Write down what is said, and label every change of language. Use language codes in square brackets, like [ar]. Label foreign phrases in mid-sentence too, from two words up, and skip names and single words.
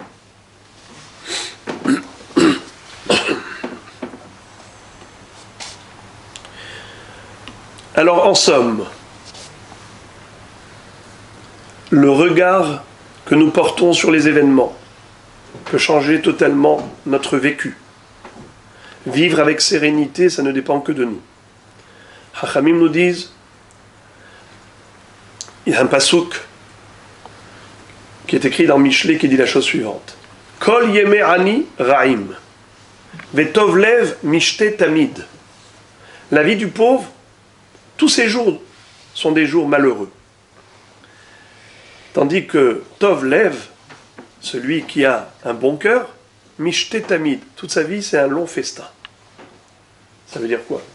[fr] Alors, en somme, le regard que nous portons sur les événements peut changer totalement notre vécu. Vivre avec sérénité, ça ne dépend que de nous. Chachamim nous disent, il y a un pasouk qui est écrit dans Michelet qui dit la chose suivante. [he] כל ימי עני רעים, וטוב לב משתה תמיד. [fr] La vie du pauvre, tous ces jours sont des jours malheureux. Tandis que [he] טוב לב, [fr] celui qui a un bon cœur, [he] משתה תמיד, [fr] toute sa vie c'est un long festin. Ça veut dire quoi?